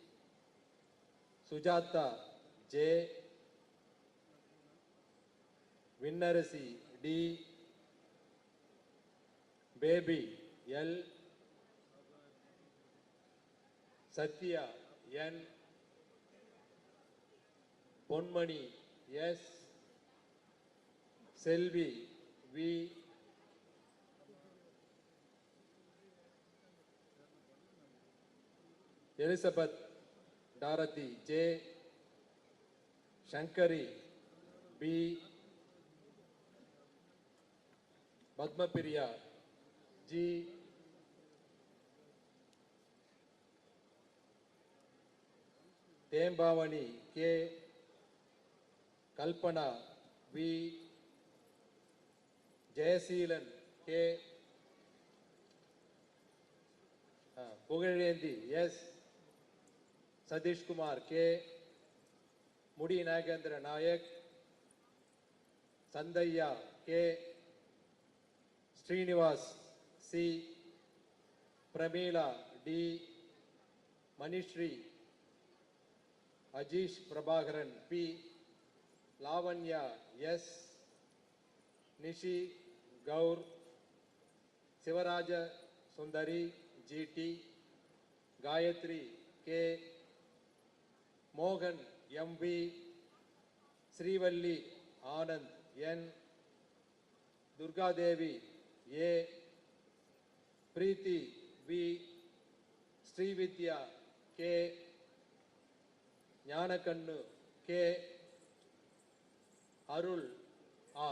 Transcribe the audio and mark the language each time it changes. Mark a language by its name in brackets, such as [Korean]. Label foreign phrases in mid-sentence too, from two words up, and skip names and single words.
[English] Sujata J, Vinnarasi D, Baby L, Satya N, Ponmani S, Selvi V, Elizabeth Dorothy J, Shankari B, Padmapriya G, Tembavani K, Kalpana V, Jayaseelan K, Pugarendi S, Satish Kumar K, Mudi Nagendra Nayak, Sandaya K, Srinivas C, Pramila D, Manishri, Ajish Prabhakaran P, Lavanya S, Nishi Gaur, Sivaraja Sundari GT, Gayatri K, Mohan MV, Srivalli Anand N, Durga Devi A, Preeti V, Srividya K, ஞானக்கண்ணு K, Arul R.